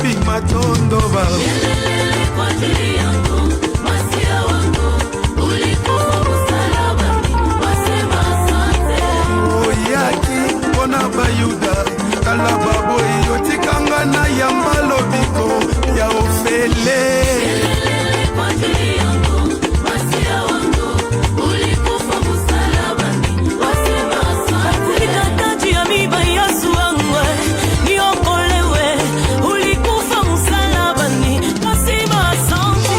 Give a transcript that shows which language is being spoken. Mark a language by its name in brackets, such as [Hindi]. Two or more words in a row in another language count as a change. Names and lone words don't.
[Lingala] matondo ba [Swahili] kwa ajili yangu, masia wangu, ulikufa msalabani, wasema asante. [Lingala] oyaki mpona bayuda tala baboyi yotikanga na yamba lobiko ya ofele [Swahili] kwa ajili yangu, masia wangu, ulikufa msalabani, wasema asante. Katikati ya miba Yesu wangu niokolewe, ulikufa msalabani, wasema asante.